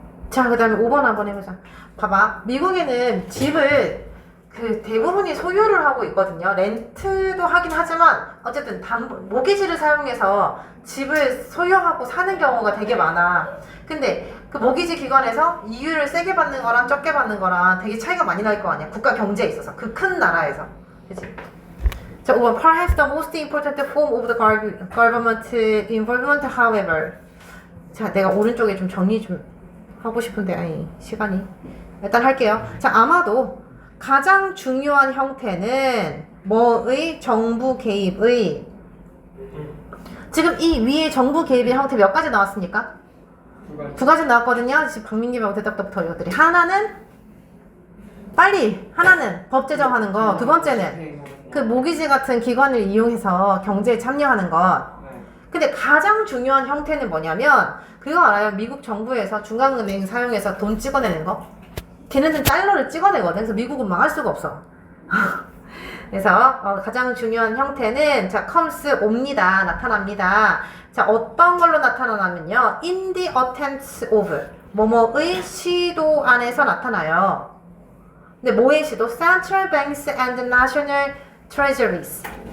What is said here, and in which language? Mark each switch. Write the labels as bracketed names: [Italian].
[Korean] 자, 그 다음에 5번 한번 해보자. 봐봐. 미국에는 집을 그 대부분이 소유를 하고 있거든요. 렌트도 하긴 하지만 어쨌든 모기지를 사용해서 집을 소유하고 사는 경우가 되게 많아. 근데 그 모기지 기관에서 이율을 세게 받는 거랑 적게 받는 거랑 되게 차이가 많이 날 거 아니야. 국가 경제에 있어서. 그 큰 나라에서. 그치? 자, 5번. [English] Perhaps the most important form of the government involvement, however. [Korean] 자, 내가 오른쪽에 좀 정리 좀 하고 싶은데, 아니, 시간이. 일단 할게요. 자, 아마도 가장 중요한 형태는 뭐의? 정부 개입의. 지금 이 위에 정부 개입의 형태 몇 가지 나왔습니까? 두 가지 나왔거든요. 지금 박민기하고 대답부터 이것들이. 하나는 빨리 하나는 법 제정하는 거. 두 번째는 그 모기지 같은 기관을 이용해서 경제에 참여하는 것. 근데 가장 중요한 형태는 뭐냐면 그거 알아요? 미국 정부에서 중앙은행 사용해서 돈 찍어내는 거. 걔네는 달러를 찍어내거든. 그래서 미국은 망할 수가 없어. 그래서 가장 중요한 형태는 자 comes 옵니다. 나타납니다. 자 어떤 걸로 나타나냐면요. [English] in the attempts of [Korean] 뭐뭐의 시도 안에서 나타나요. 근데 뭐의 시도? [English] Central banks and national treasuries.